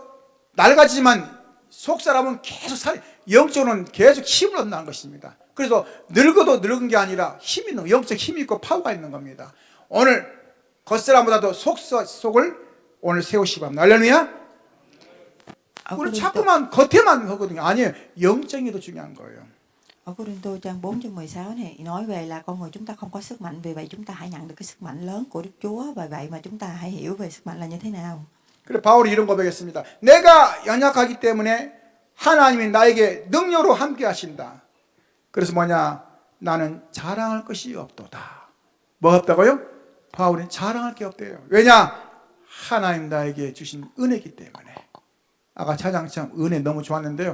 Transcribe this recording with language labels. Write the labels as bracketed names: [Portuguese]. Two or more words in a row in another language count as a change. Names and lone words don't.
[Korean] 낡아지지만 속사람은 계속 영적으로는 계속 힘을 얻는다는 것입니다. 그래서 늙어도 늙은 게 아니라 힘이 있는, 영적 힘이 있고 파워가 있는 겁니다. 오늘 겉사람보다도 속을 오늘 세우시기 바랍니다. 할렐루야. 우리 자꾸만 겉에만 하거든요. 아니에요. 영적인 게 더 중요한 거예요. [Vietnamese] Ở Cô-rin-tô trang 4 chương 16 này nói về là con người chúng ta không có sức mạnh, vì vậy chúng ta hãy nhận được cái sức mạnh lớn của Đức Chúa, và vậy mà chúng ta hãy hiểu về sức mạnh là như thế nào. [Korean] 그래 바울이 이런 고백했습니다. 내가 연약하기 때문에 하나님이 나에게 능력으로 함께 하신다. 그래서 뭐냐? 나는 자랑할 것이 없도다. 뭐 없다고요? 바울은 자랑할 게 없대요. 왜냐? 하나님 나에게 주신 은혜이기 때문에. 아까 차장처럼 은혜 너무 좋았는데요.